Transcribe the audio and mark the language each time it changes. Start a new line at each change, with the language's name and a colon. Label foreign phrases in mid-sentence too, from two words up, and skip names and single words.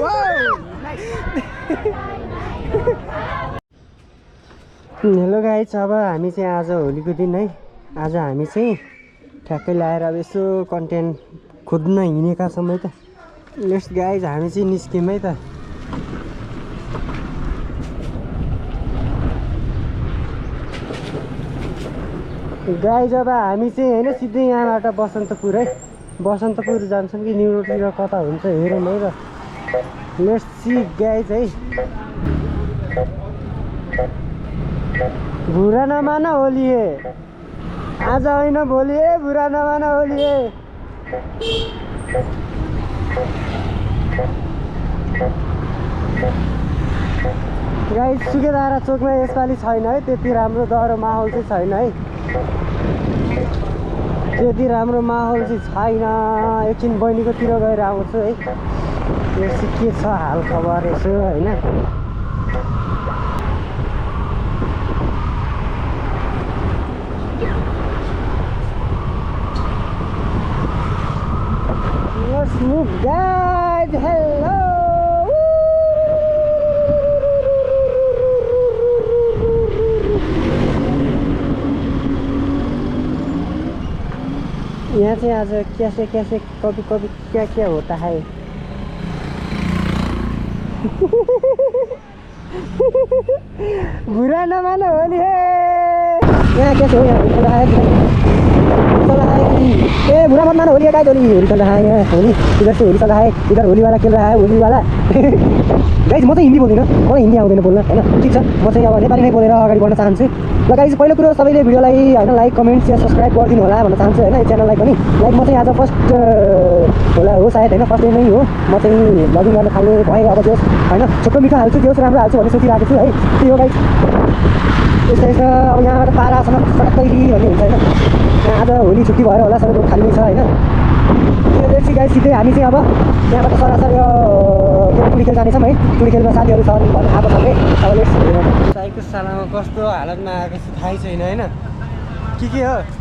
Nepali: हेलो गाइस अब हामी चाहिँ आज होलीको दिन है आज हामी चाहिँ ठ्याक्कै ल्याएर अब यसो कन्टेन्ट खोज्न हिँडेका छौँ है त
English: next guys
Nepali: हामी चाहिँ निस्क्यौँ है त गाइस अब हामी चाहिँ होइन सिधै यहाँबाट बसन्तपुर है बसन्तपुर जान्छौँ कि न्युरोतिर कता हुन्छ हेरौँ है त
English: let's see guys
Nepali: है
Hindi: बुरा नमान होली है
Nepali: आज होइन भोलि
Hindi: है बुरा नमान होली है
Nepali: गाइस सुकेदारा चोकमा यसपालि छैन है त्यति राम्रो डह्रो माहौल चाहिँ छैन है त्यति राम्रो माहौल चाहिँ छैन एकछिन बहिनीकोतिर गएर आउँछु है यसो के छ हाल खबर यसो होइन
English: Let's move guys, hello.
Nepali: यहाँ चाहिँ आज
Hindi: कैसे कैसे कभी कभी क्या क्या होता है बुरा न मानो होली है यहाँ कैसे हो यहाँ चल रहा है ए बुरा मत मानो होली है होली चल रहा है यहाँ होली इधर से होली चल रहा है इधर होली वाला खेल रहा है होली वाला
Nepali: गाइस म चाहिँ हिन्दी बोल्दिनँ मलाई हिन्दी आउँदैन बोल्न होइन ठिक छ म चाहिँ अब नेपाली नै बोलेर अगाडि बढ्न चाहन्छु ल गाइस पहिलो कुरो सबैले भिडियोलाई होइन
English: like comment share subscribe
Nepali: गरिदिनु होला भन्न चाहन्छु होइन च्यानललाई पनि लाइक म चाहिँ आज फर्स्ट होला हो सायद होइन
English: first day
Nepali: नै हो म चाहिँ भ्लगिङ गर्न थाल्ने भएँ अब जोस् होइन छोटो मिठो हाल्छु जोस् राम्रो हाल्छु भन्ने सोचिरहेको छु है त्यही हो गाइस यस्तै छ अब यहाँबाट पारासम्म सबै भन्ने हुन्छ होइन यहाँ आज होली छुट्टी भएर होला सबैको खाली छ होइन त्यो गाइस सिधै हामी चाहिँ अब यहाँबाट सरासर यो टुडी खेल जानेछौँ है टुडी खेलमा साथीहरू छन् भनेर आएको छ है अब साईको सालामा कस्तो हालतमा आएको छ थाहै छैन होइन के हो